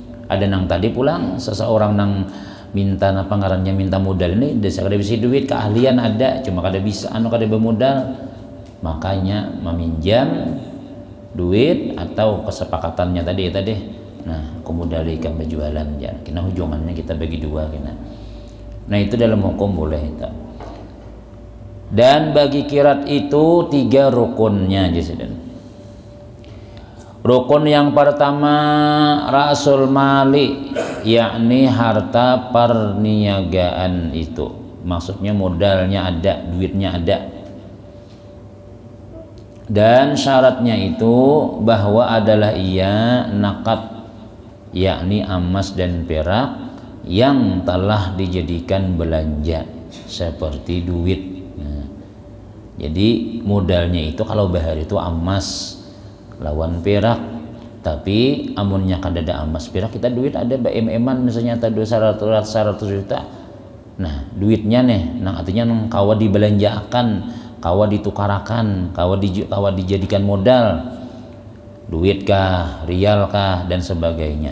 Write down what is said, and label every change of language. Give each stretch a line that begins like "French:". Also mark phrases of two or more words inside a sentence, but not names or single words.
Banjar: Ada nang tadi pulang seseorang nang minta apa ngarannya minta modal ini desa kada bisa duit, keahlian ada cuma kada bisa kada bermodal, makanya meminjam duit atau kesepakatannya tadi nah kemudian ikan berjualan ya kena hujungannya kita bagi dua kena. Nah itu dalam hukum boleh itu. Dan bagi kirat itu 3 rukunnya jadi. Rukun yang pertama
Arabic: rasul mali,
Banjar: yakni harta perniagaan itu. Maksudnya modalnya ada, duitnya ada. Dan syaratnya itu bahwa adalah ia nakat, yakni emas dan perak yang telah dijadikan belanja seperti duit. Nah, jadi modalnya itu kalau bahar itu emas lawan perak, tapi amunnya kada ada emas perak kita duit ada eman misalnya ada 100 juta. Nah duitnya nih nah artinya kawa dibelanjakan, kawa ditukarakan, kawa dijadikan modal, duit kah, rial kah dan sebagainya.